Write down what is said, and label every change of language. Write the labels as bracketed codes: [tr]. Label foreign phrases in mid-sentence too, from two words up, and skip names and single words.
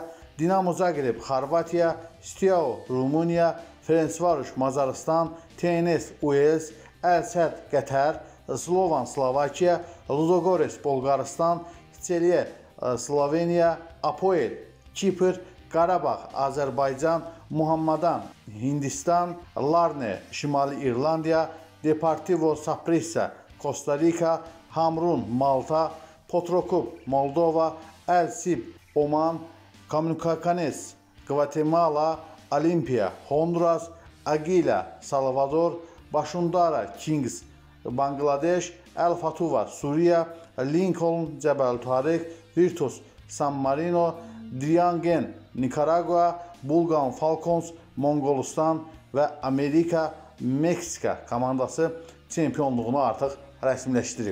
[az] Dinamo Zagreb Xorvatiya, Steaua Rumıniya, Ferencvaroş Macaristan, TNS Uels, Əl-Səd Qətər, Slovan Slovakiya, Ludogorets Bolqarıstan, Çeliye Sloveniya, Apoel Kipr, Qarabağ Azərbaycan, Muhammadan Hindistan, Larne Şimali İrlandiya, Deportivo Saprissa Costa Rica, Hamrun Malta, Petrokub Moldova, El-Sib Oman, Comunicaciones Guatemala, Olimpia Honduras, Aguila Salvador, Bashundara Kings Bangladeş, El Fatuva Suriye, Lincoln Cəbəl Tarix, Virtus San Marino, Driangen Nikaragua, Bulgan Falcons, Mongolistan və Amerika, Meksika komandası çempionluğunu artıq rəsmiləşdirib.